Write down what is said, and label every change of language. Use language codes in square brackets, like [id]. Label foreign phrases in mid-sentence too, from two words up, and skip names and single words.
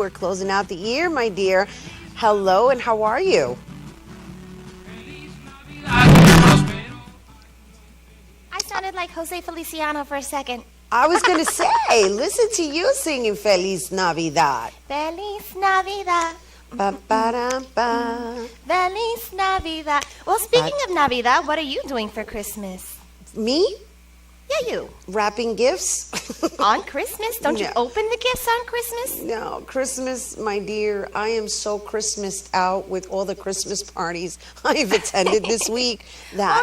[en] We're closing out the year, my dear. Hello, and how are you? I sounded like Jose Feliciano for a second. I was going to say, listen to you singing Feliz Navidad. Feliz Navidad. Ba-ba-da-ba. Feliz Navidad. Well, speaking of Navidad, what are you doing for Christmas? Me? Yeah, you. Wrapping gifts? On Christmas? Don't you No. open the gifts on Christmas? No, Christmas, my dear, I am so Christmased out with all the Christmas parties I've attended this week that